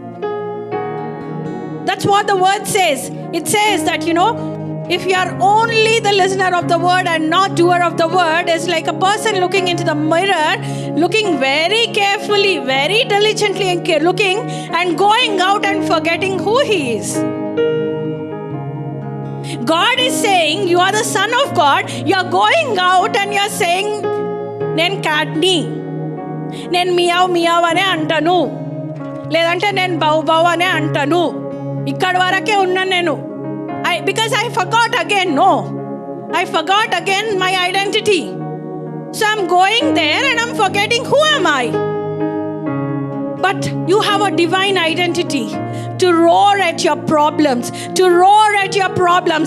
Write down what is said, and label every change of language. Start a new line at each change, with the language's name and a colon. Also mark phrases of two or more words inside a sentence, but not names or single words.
English: That's what the word says. It says that, if you are only the listener of the word and not doer of the word, it's like a person looking into the mirror, looking very carefully, very diligently looking, and going out and forgetting who he is. God is saying, you are the son of God. You are going out and you are saying,
Telugu: నేన్ క్యాట్ని, నేన్ మియావ్ మియావ్ అనే అంటాను, లేదంటే నేన్ బౌ బౌ అనే అంటాను, ఇక్కడ్ వరకే ఉన్న నేను.
English: Because I forgot again. No, I forgot again my identity. So I'm going there and I'm forgetting who am I. But you have a divine identity to roar at your problems, to roar at your problems.